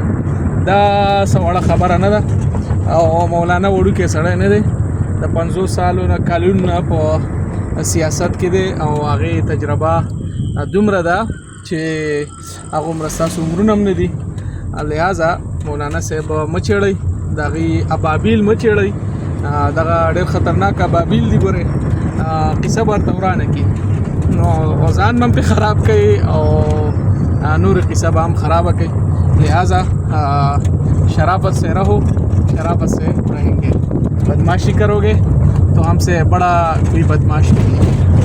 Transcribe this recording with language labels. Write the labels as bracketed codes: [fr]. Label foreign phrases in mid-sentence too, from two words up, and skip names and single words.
[ps] دا څه وړه خبره نه ده او مولانا وړوکی سړی نه دی، د 50 سالو نه کلونو نه په سیاست کې دی او هغې تجربه دومره ده چې هغه عمره ستاسو عمرونه هم نه دي. لہذا مولانا صاحب مه چیړئ، د هغې ابابیل مه چیړئ، دغه ډېر خطرناک ابابیل دي. ګورئ قصه به ورته ورانه کړي نو ځان به هم پرې خراب کوي او نور قصه به هم خرابه کوي. [ur] لہذا شرافت سے رہو، شرافت سے رہیں گے. بدماشی کرو گے تو ہم سے بڑا کوئی بدماش نہیں ہے.